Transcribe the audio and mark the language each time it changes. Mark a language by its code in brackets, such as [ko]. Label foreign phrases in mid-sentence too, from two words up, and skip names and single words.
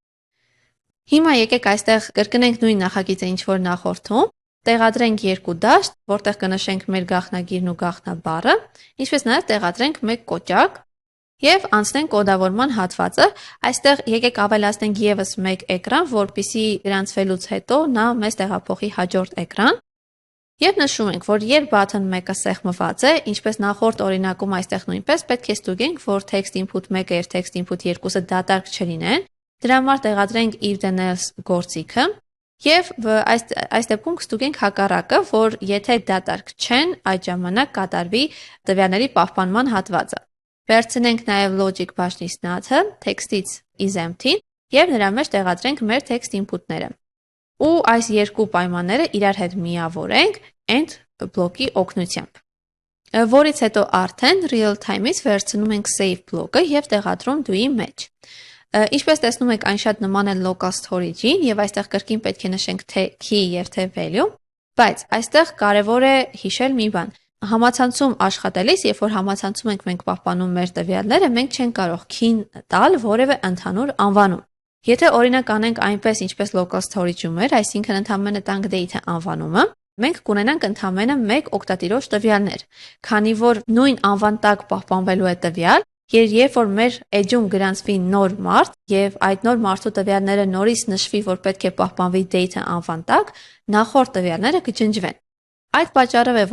[hy] Հիմա եկեք այստեղ կրկնենք նույն նախագիծը, ինչ որ նախորդում, տեղադրենք երկու դաշտ, որտեղ կնշենք մեր գաղտնագիրն ու գաղտնաբառը, ինչպես նաեւ տեղադրենք մեկ կոճակ եւ անցնենք կոդավորման հատվածը։ Այստեղ եկեք ավելացնենք եւս մեկ էկրան, որպեսզի գրանցվելուց հետո նա մեզ տեղափոխի հաջորդ էկրան։ Եվ նշում ենք, որ երբ [en] button 1- [hy] ը սեղմված է, ինչպես նախորդ օրինակում այստեղ նույնպես պետք է ստուգենք, որ [en] text input 1- [hy] ը եւ [en] text input 2- [hy] ը դատարկ չլինեն։ Դրա համար տեղադրենք [en] if then else [hy] գործիքը եւ այս դեպքում կստուգենք հակառակը, որ եթե դատարկ չեն, այդ ժամանակ կատարվի տվյալների պահպանման հատվածը։ Վերցնենք նաեւ logic բաժնից not-ը, text-ից [en] is empty [hy] եւ նրա մեջ տեղադրենք մեր [en] text input- [hy] ները։ Ու այս երկու պայմանները իրար հետ միավորենք end բլոկի օգնությամբ։ Որից հետո արդեն [en] real time- [hy] ից վերցնում ենք save բլոկը եւ տեղադրում do-ի մեջ։ Ինչպես տեսնում եք, այն շատ նման է [en] local storage- [hy] ին եւ այստեղ կրկին պետք է նշենք թե key եւ թե value, բայց այստեղ կարեւոր է հիշել մի բան։ Համացանցում աշխատելիս, երբ որ համացանցում ենք մենք պահպանում մեր տվյալները, մենք չենք կարող key-ն տալ որևէ ընդհանուր անվանում։ Եթե օրինակ անենք այնպես, ինչպես [en] local storage- [hy] ում էր, այսինքն ընդամենը տանք date անվանումը, մենք կունենանք ընդամենը մեկ օգտատիրոջ տվյալներ, քանի որ նույն անվան տակ պահպանվելու է տվյալ, երբ որ մեր edge-ում գրանցվի նոր մարդ եւ այդ նոր մարդու տվյալները նորից նշվի, որ պետք է պահպանվի date անվան տակ, նախորդ տվյալները կջնջվեն։ Այդ պատճառով է,